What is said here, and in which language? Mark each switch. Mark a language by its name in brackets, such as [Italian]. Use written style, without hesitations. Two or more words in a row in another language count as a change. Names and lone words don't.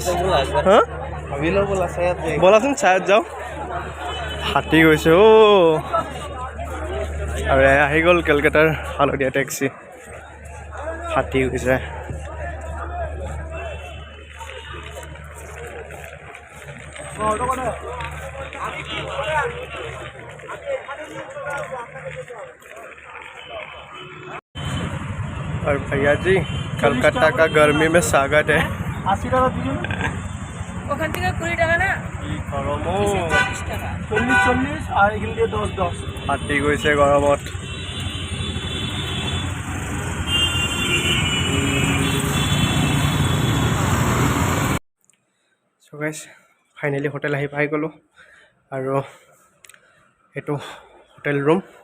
[Assamese] হা ব'লাচোন চায়ত যাওঁ ফাটি গৈছে অ' আৰু আহি গ'ল কলকাতাৰ হালধীয়া টেক্সি ফাটি গৈছে [Hindi] और भैया जी कलकत्ता का गर्मी में स्वागत है। [Bangla] 80 টাকা দিন ওখান থেকে 20 টাকা না গরম 40 টাকা 40 আর এখান দিয়ে 10 [Assamese] ফাটি গৈছে গৰমত। [English] so guys finally [Assamese] হোটেল আহি পাই গ'লোঁ আৰু এইটো [English] hotel room.